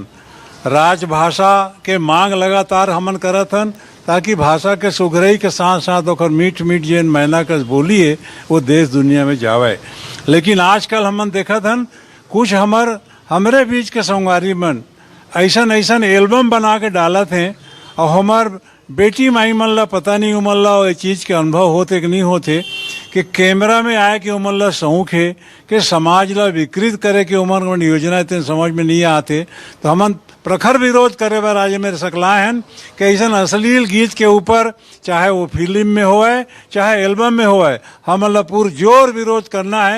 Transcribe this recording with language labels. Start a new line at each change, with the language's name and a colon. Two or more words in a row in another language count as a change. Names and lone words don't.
Chhattisgarhi: राजभाषा के मांग लगातार हमन करथन ताकि भाषा के सुघरई के साथ साथ ओकर मीठ मीठ जेन मैना कस बोली है वो देश दुनिया में जावे। लेकिन आजकल हमन देखत हन कुछ हमरे बीच के संगवारी मन ऐसन ऐसन एल्बम बना के डालत हैं और हमार बेटी माई मन ला पता नहीं उमन ला ये चीज़ के अनुभव होते कि नहीं होते कि कैमरा में आए कि उमन ला शौक है कि समाज ला विकृत करे कि उमन योजना इतने समझ में नहीं आते। तो हमन प्रखर विरोध करे बार आज मेरे सकला हैं कि ऐसा अश्लील गीत के ऊपर चाहे वो फिल्म में होए चाहे एल्बम में होए हमन ला पुरजोर विरोध करना है।